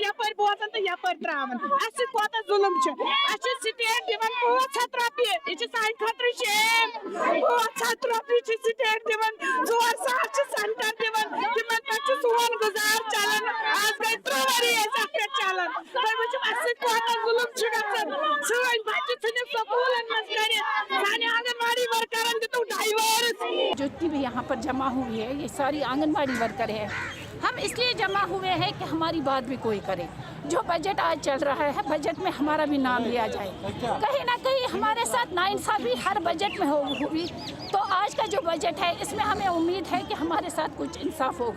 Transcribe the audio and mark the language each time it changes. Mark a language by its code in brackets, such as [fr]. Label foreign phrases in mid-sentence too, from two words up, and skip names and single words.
[ks] यपर बोजन तो यपर त्रावन कोत जुलम स्टेट दिवन 500 रुपये यह सान खतर शेम 500 रुपये स्टेट दिवन 400 सेंटर दिवन तिमन पे सोन गुजार चलन आज गई 3 वरी पे चलन कोत जुलम सन बच्चे स्कूलन मज कर आंगनवाड़ी वर्करन दितु डाइवर्स। [hi] जितनी भी यहाँ पर जमा हुई है ये सारी आंगनवाड़ी वर्कर है। हम इसलिए जमा हुए हैं कि हमारी बात भी कोई करे। जो बजट आज चल रहा है, बजट में हमारा भी नाम लिया जाए। कहीं ना कहीं हमारे साथ नाइंसाफी हर बजट में हुई, तो आज का जो बजट है इसमें हमें उम्मीद है कि हमारे साथ कुछ इंसाफ होगा।